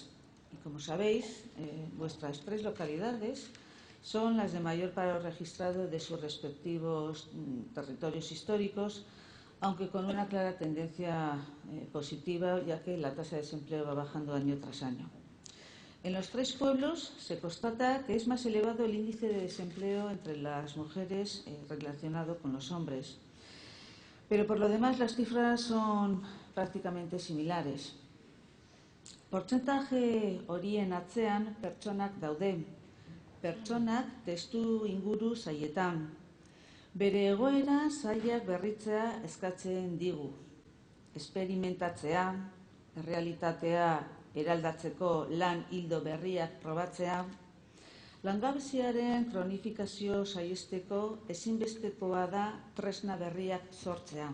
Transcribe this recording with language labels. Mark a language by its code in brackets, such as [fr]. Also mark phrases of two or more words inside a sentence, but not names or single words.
[es] Y como sabéis, vuestras 3 localidades son las de mayor paro registrado de sus respectivos territorios históricos, aunque con una clara tendencia positiva, ya que la tasa de desempleo va bajando año tras año. En los 3 pueblos se constata que es más elevado el índice de desempleo entre las mujeres relacionado con los hombres. Pero por lo demás las cifras son prácticamente similares. [eu] Portzentaje horien atzean pertsonak daude. Pertsonak testu inguru zailetan. Bere egoera zailak berritzea eskatzen digu. Esperimentatzea, errealitatea eraldatzeko lan ildo berriak probatzea, langabeziaren kronifikazio saihesteko ezinbestekoa da tresna berriak sortzea.